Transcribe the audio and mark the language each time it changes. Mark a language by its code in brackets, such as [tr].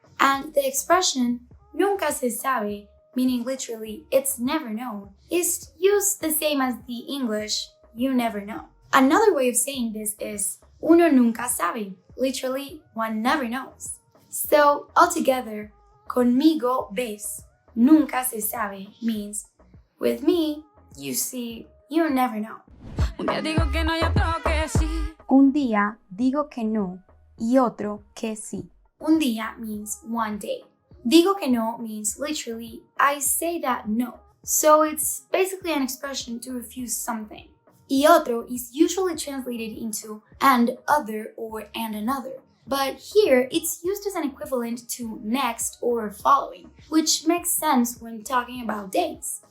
[en] And the expression [es] nunca se sabe, [en] meaning literally it's never known, is used the same as the English you never know. Another way of saying this is [es] uno nunca sabe, [en] literally one never knows. So altogether, [es] conmigo ves, nunca se sabe [en] means with me, you see, you never know. [es] Un día digo que no y otro que sí. Un día digo que no y otro que sí. Un día [en] means one day. [es] Digo que no [en] means literally I say that no. So it's basically an expression to refuse something. [es] Y otro [en] is usually translated into and other or and another. But here it's used as an equivalent to next or following, which makes sense when talking about days.